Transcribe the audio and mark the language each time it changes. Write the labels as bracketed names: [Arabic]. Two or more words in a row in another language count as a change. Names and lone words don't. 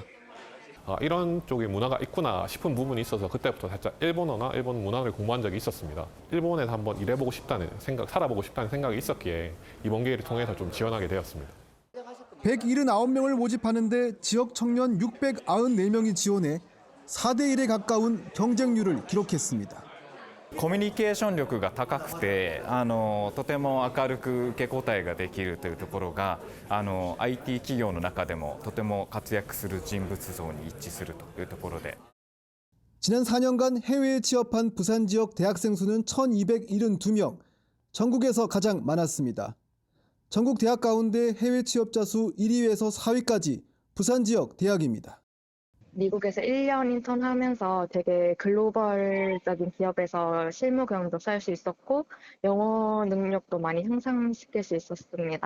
[Korean] 이런 쪽에 문화가 있구나 싶은 부분이 있어서 그때부터 살짝 일본어나 일본 문화를 공부한 적이 있었습니다. 일본에서 한번 일해보고 싶다는 생각, 살아보고 싶다는 생각이 있었기에 이번 기회를 통해서 좀 지원하게 되었습니다. 179명을 모집하는데 지역 청년 694명이 지원해 4대 1에 가까운 경쟁률을 기록했습니다. [Japanese] コミュニケーション力が高くてとても明るく受け答えができるというところがIT 企業の中でもとても活躍する人物像に一致するというところで [Korean] 지난 4년간 해외에 취업한 부산 지역 대학생 수는 1,272명, 전국에서 가장 많았습니다. 전국 대학 가운데 해외 취업자 수 1위에서 4위까지 부산 지역 대학입니다. 미국에서 1년 인턴하면서 되게 글로벌적인 기업에서 실무 경험도 쌓을 수 있었고 영어 능력도 많이 향상시킬 수 있었습니다.